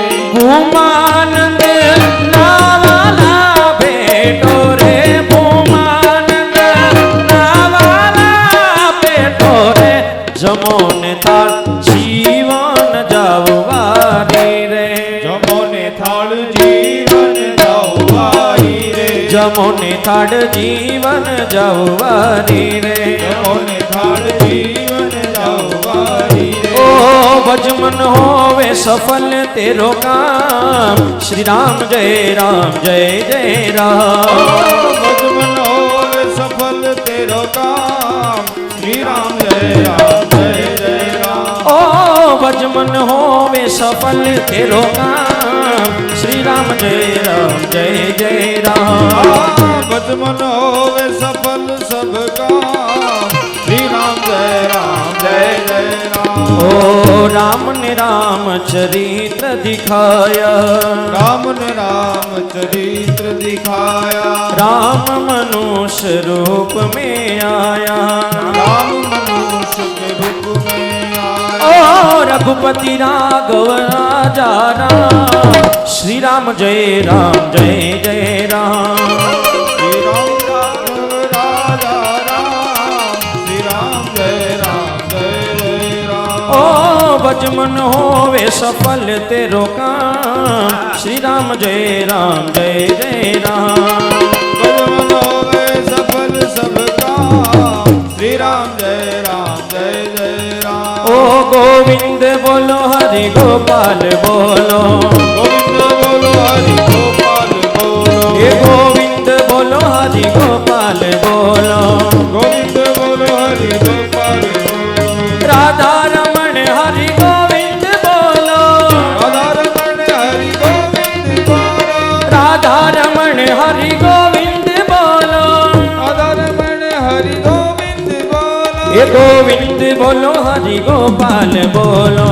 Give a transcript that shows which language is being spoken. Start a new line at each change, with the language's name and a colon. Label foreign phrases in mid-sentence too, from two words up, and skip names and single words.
Gujarati: ભૂમાનંદ નાવાલા ભેટો રે, ભૂમાનંદ નાવાલા ભેટો રે, જમો ને થાળ જીવન જાઓ વારી રે જમો ને થાળ જીવન જાઓ વારી રે જમો ને થાળ જીવન જાઓ વારી રે જમો ને થાળ જીવન જાઓ વારી રે
Hindi: ओ भजमन होवे सफल तेरो काम, श्री राम जय जय राम भजमन होवे सफल तेरो काम श्री राम जय जय राम ओ भजमन होवे सफल तेरो काम, श्री राम जय जय राम भजमन होवे सफल सब काम श्री राम जय जय राम ओ राम ने राम चरित्र दिखाया, राम ने राम चरित्र दिखाया राम मनुष्य रूप में आया, राम मनुष्य के रूप में आया ओ रघुपति राघव राजा राम, श्री राम जय जय राम श्री राम राघव राजा राम श्री राम जय जय राम ओ भजमन होवे सफल तेरो काम, श्री राम जय जय राम भजमन होवे सफल सब काम श्री राम जय जय राम ओ गोविंद बोलो हरि गोपाल बोलो, गोविंद बोलो हरि गोपाल बोलो ये गोविंद बोलो हरि गोपाल बोलो, गोविंद बोलो हरि गोपाल बोलो
Gujarati: રાધા રમણ હરિ ગોવિંદ બોલો રાધા રમણ હરિ ગોવિંદ બોલો રાધા રમણ હરિ ગોવિંદ બોલો રાધા રમણ હરિ ગોવિંદ બોલો એ ગોવિંદ બોલો હરિ ગોપાલ બોલો